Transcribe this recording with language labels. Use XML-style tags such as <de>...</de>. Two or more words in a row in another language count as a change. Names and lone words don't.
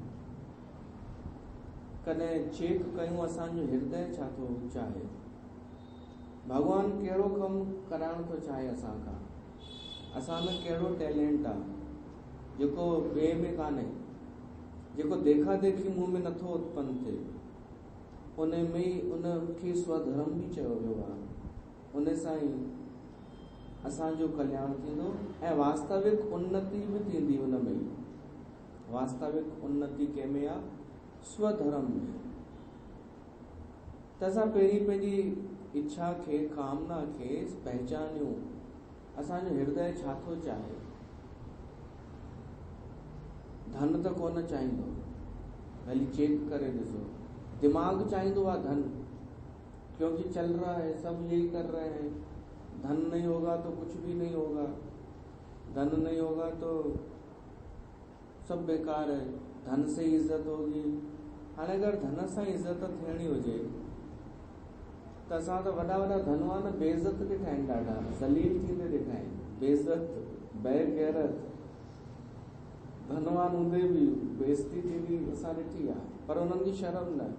<sd>कॾहिं चेक कयूं असांजो हृदय छा थो चाहे, भॻवान कहिड़ो कमु कराइण थो चाहे असां खां, असां में कहिड़ो टैलेंट आहे जेको ॿिए में कान्हे, जेको देखा देखी मुंह में नथो उत्पन्न थिए, उन में ई उनखे स्वधर्म बि चयो वियो आहे। उन सां ई असांजो कल्याण थींदो ऐं वास्तविक उन्नति बि थींदी। उन में ई वास्तविक उन्नति कंहिंमें आहे, स्वधर्म में। त असां पहिरीं पंहिंजी इच्छा खे, कामना खे पहचानियूं, असांजो हृदय छा थो चाहे। धन त कोन चाहींदो, भली चेक करे ॾिसो, दिमाग चाहींदो आहे धन,</sd> <hi>क्योंकि चल रहा है, सब यही कर रहे हैं, धन नहीं होगा तो कुछ भी नहीं होगा, धन नहीं होगा तो सब बेकार है, धन से ही इज्जत होगी।</hi> <sd>हाणे अगर धन सां इज्जत थियणी हुजे त असां त वॾा वॾा धनवान बेइज्जत ॾिठा आहिनि, ॾाढा ज़लील थींदे ॾिठा आहिनि, बेइज्जत बेगैरत धनवान हूंदे बि बेइज्जती थींदी असां ॾिठी आहे, पर उन्हनि खे शर्म न।</sd>